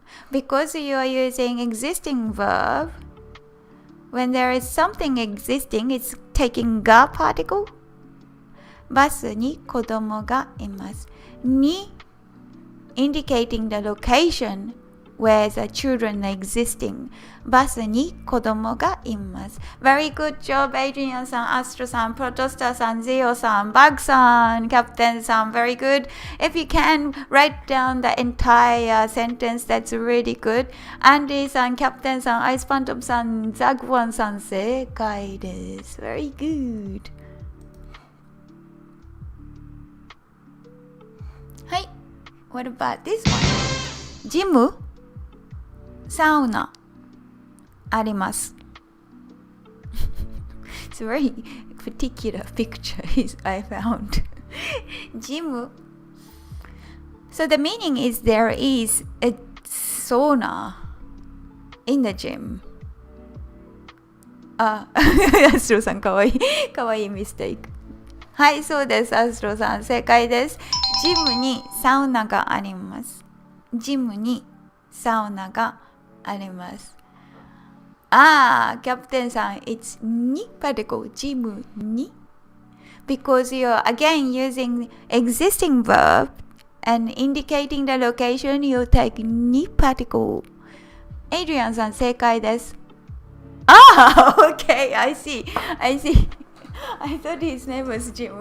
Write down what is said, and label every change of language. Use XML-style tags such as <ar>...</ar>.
<en>Because you are using existing verb, when there is something existing, it's taking が particle.</en> <ja>バスに子供がいます。に</ja> <en>indicating the location where the children are existing.</en> <ja>バスに子供がいます。</ja> <en>Very good job, Adrian さん、アストロさん、プロトスターさん、ゼオさん、バグさん、キャプテンさん、Very good. If you can, write down the entire sentence, that's really good.</en> <ja>アンディさん、キャプテンさん、アイスパントムさん、ザグワンさん、正解です。</ja> <en>Very good. はい。What about this one?</en> <ja>ジムサウナあります。</ja> <en>It's a very particular picture I found. Gym. So the meaning is there is a sauna in the gym.</en> <ja>アストロさんかわいい。かわいいミステイク。はい、そうです。アストロさん正解です。ジムにサウナがあります。ジムにサウナがあります。</ja> <en>キャプテンさん、it's に particle</en> <ja>ジムに</ja> <en>because you're again using existing verb and indicating the location you take に particle。</en> <ja>エイリアンさん正解です。</ja> <en>Okay, I see. I thought his name was Jim.</en>